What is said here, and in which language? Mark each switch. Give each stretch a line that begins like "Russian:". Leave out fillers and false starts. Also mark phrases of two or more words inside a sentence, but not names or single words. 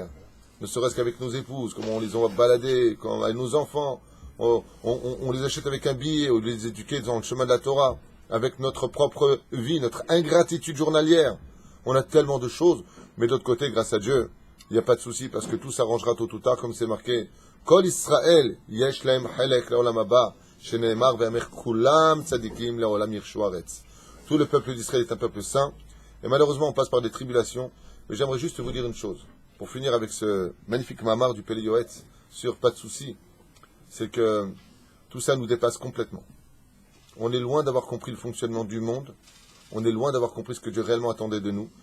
French: Ne serait-ce qu'avec nos épouses, comment on les a baladés, avec nos enfants, on les achète avec un billet, on les éduque dans le chemin de la Torah, avec notre propre vie, notre ingratitude journalière. On a tellement de choses, mais d'autre côté, grâce à Dieu, il n'y a pas de souci, parce que tout s'arrangera tôt ou tard, comme c'est marqué.
Hebrew: כל ישראל, יש להם חלק לעולם הבא, שנאמר ועמך כולם צדיקים לעולם יירשו הארץ.
French: Tout le peuple d'Israël est un peuple saint, et malheureusement on passe par des tribulations, mais j'aimerais juste vous dire une chose, pour finir avec ce magnifique mamar du Pélé Yoetz, sur pas de souci, c'est que tout ça nous dépasse complètement. On est loin d'avoir compris le fonctionnement du monde, on est loin d'avoir compris ce que Dieu réellement attendait de nous.